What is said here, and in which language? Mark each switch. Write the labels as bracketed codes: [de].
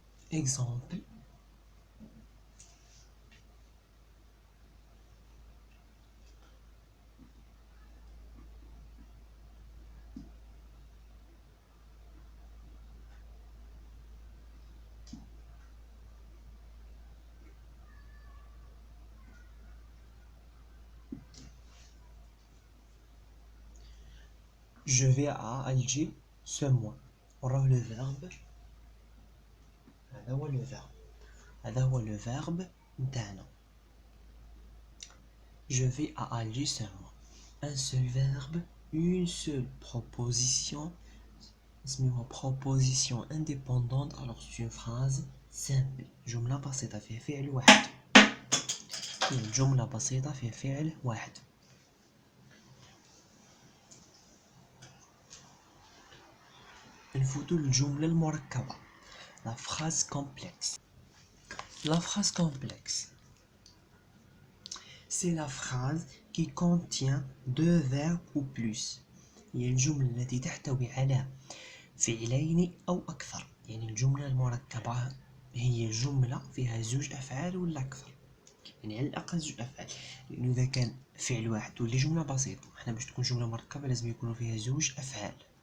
[fr] exemple je vais à Alger ce mois. [ar] وراه [fr] le verbe، [ar] هذا هو le verbe نتاعنا. [fr] je vais à Alger ce mois. un seul verbe, une seule proposition [ar] اسمها [fr] proposition indépendante. alors c'est une phrase simple، [ar] جملة بسيطة فيها فعل واحد. جملة بسيطة فيها فعل واحد. نفوتو الجملة المركبة، [fr] la phrase complexe. la phrase complexe c'est la phrase qui contient deux verbes ou plus. [ar] هي الجملة التي تحتوي على فعلين أو أكثر. يعني الجملة المركبة هي جملة فيها زوج أفعال ولا أكثر، يعني على الأقل زوج أفعال، لأنه إذا كان فعل واحد تولي جملة بسيطة. احنا باش تكون جملة مركبة لازم يكونوا فيها زوج أفعال.